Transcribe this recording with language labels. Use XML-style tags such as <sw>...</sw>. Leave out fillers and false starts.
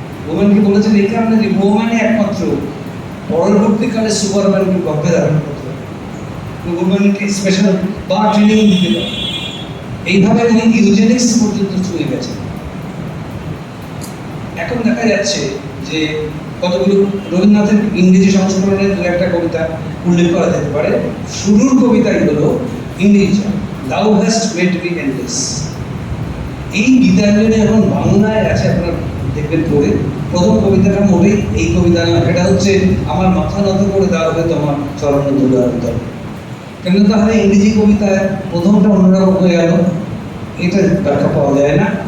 <bn>ওম্যানকে বলেছেন এই কারণে যে ওম্যানই একমাত্র পরবর্তীকালে সুপারম্যানকে গর্ভে ধারণ করতে হবে, ওম্যানকে স্পেশাল বা ট্রেনিং দিতে পারে। এইভাবে উনি ইউজেনিক্স পর্যন্ত ছুঁয়ে গেছেন। এখন দেখা যাচ্ছে যে কতগুলো রবীন্দ্রনাথের ইংরেজি সংস্করণের দু একটা কবিতা উল্লেখ করা যেতে পারে। শুরুর কবিতাই হলো ইংরেজি,</bn> <en>"Thou hast made me endless"।</en> <bn>এই গীতাঞ্জলি এখন বাংলায় আছে, আপনারা দেখবেন পড়ে। প্রথম কবিতাটা মোটেই এই কবিতা না, এটা হচ্ছে আমার মাথা নত করে দাও হবে তোমার চরণ ধুলার উত্তর। কিন্তু তাহলে ইংরেজি কবিতায় প্রথমটা অন্যরকম হয়ে গেল, এটা ব্যাখ্যা পাওয়া যায় না।</bn>